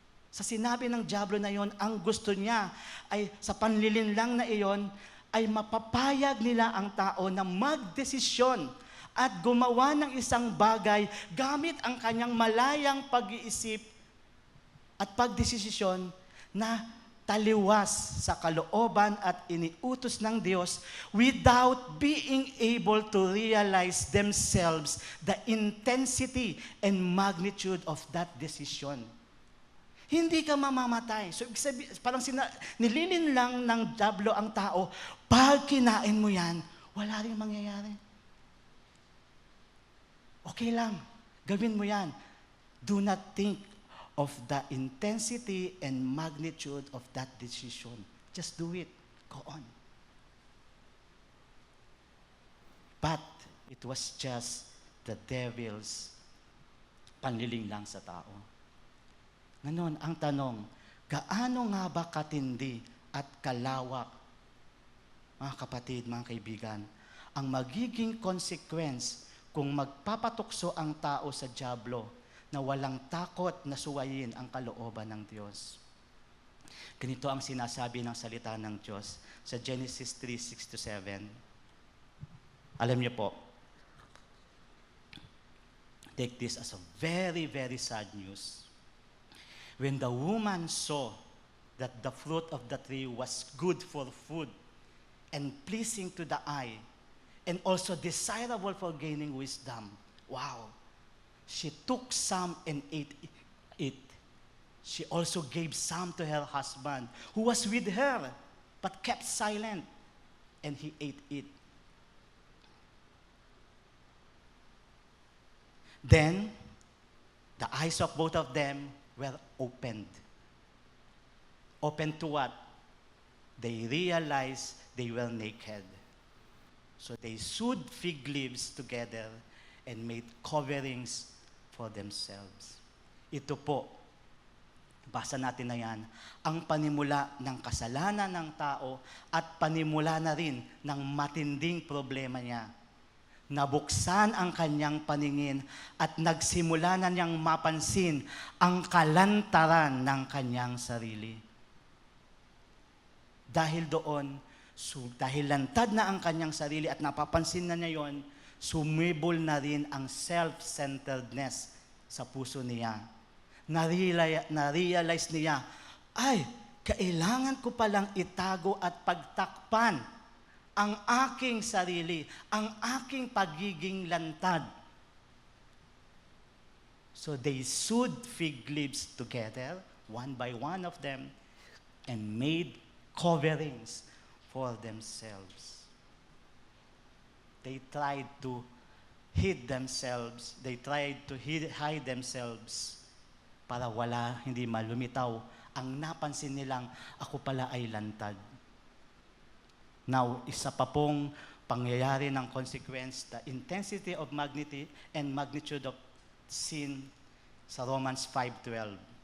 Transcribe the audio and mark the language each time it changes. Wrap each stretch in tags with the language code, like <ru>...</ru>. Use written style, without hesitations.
<tl>Sa sinabi ng dyablo na yon, ang gusto niya ay sa panlilinlang na iyon, ay mapapayag nila ang tao na magdesisyon at gumawa ng isang bagay gamit ang kanyang malayang pag-iisip at pagdesisyon na taliwas sa kalooban at iniutos ng Diyos</tl> <en>without being able to realize themselves the intensity and magnitude of that decision.</en> <tl>Hindi ka mamamatay. So, parang nililin lang ng dyablo ang tao, pag kinain mo yan, wala rin mangyayari. Okay lang, gawin mo yan.</tl> <en>Do not think of the intensity and magnitude of that decision. Just do it. Go on. But it was just the devil's</en> <tl>panliling lang sa tao. Ngayon, ang tanong, gaano nga ba katindi at kalawak, mga kapatid, mga kaibigan, ang magiging consequence kung magpapatukso ang tao sa dyablo na walang takot na suwayin ang kalooban ng Diyos? Ganito ang sinasabi ng salita ng Diyos sa Genesis 3:6-7. Alam niyo po,</tl> <en>take this as a very, very sad news. When the woman saw that the fruit of the tree was good for food and pleasing to the eye and also desirable for gaining wisdom, wow, she took some and ate it. She also gave some to her husband who was with her but kept silent, and he ate it. Then the eyes of both of them were opened. Open to what? They realized they were naked. So they sewed fig leaves together and made coverings for themselves.</en> <tl>Ito po, basa natin na yan, ang panimula ng kasalanan ng tao at panimula na rin ng matinding problema niya. Nabuksan ang kanyang paningin at nagsimula na niyang mapansin ang kalantaran ng kanyang sarili. Dahil doon, dahil lantad na ang kanyang sarili at napapansin na niya yon, sumibol na rin ang self-centeredness sa puso niya. Na-realize niya, ay, kailangan ko palang itago at pagtakpan ang aking sarili, ang aking pagiging lantad.</tl> <en>So they sewed fig leaves together, one by one of them, and made coverings for themselves. They tried to hide themselves. They tried to hide themselves</en> <tl>para hindi malumitaw. Ang napansin nilang, ako pala ay lantad.</tl> <en>Now,</en> <tl>isa pa pong pangyayari ng</tl> <en>consequence, the intensity of magnitude of sin sa Romans 5:12.</en>